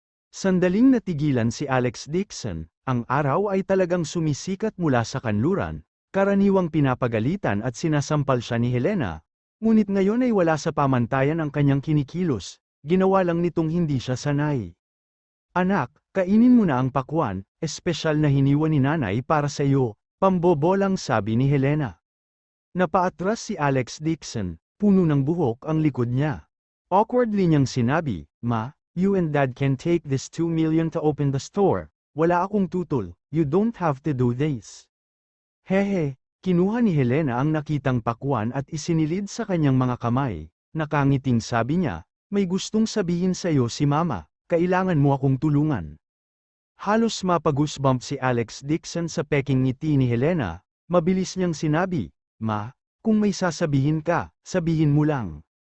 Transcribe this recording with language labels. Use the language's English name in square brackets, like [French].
[Filipino] Sandaling natigilan si Alex Dixon, ang araw ay talagang sumisikat mula sa kanluran, karaniwang pinapagalitan at sinasampal siya ni Helena, ngunit ngayon ay wala sa pamantayan ang kanyang kinikilos. Ginawa lang nitong hindi siya sanay. "Anak, kainin mo na ang pakwan, espesyal na hiniwa ni nanay para sa iyo," pambobolang sabi ni Helena. Napaatras si Alex Dixon, puno ng buhok ang likod niya. [English] Awkwardly [Filipino] niyang sinabi, [English] "Ma, you and Dad can take this 2 million to open the store, [Filipino] wala akong tutol, [English] you don't have to do this." [Filipino] Hehe, kinuha ni Helena ang nakitang pakwan at isinilid sa kanyang mga kamay, nakangiting sabi niya, "May gustong sabihin sa iyo si Mama, kailangan mo akong tulungan." Halos mapag-goosebump si Alex Dixon sa peking ngiti ni Helena, mabilis niyang sinabi, "Ma, kung may sasabihin ka, sabihin mo lang."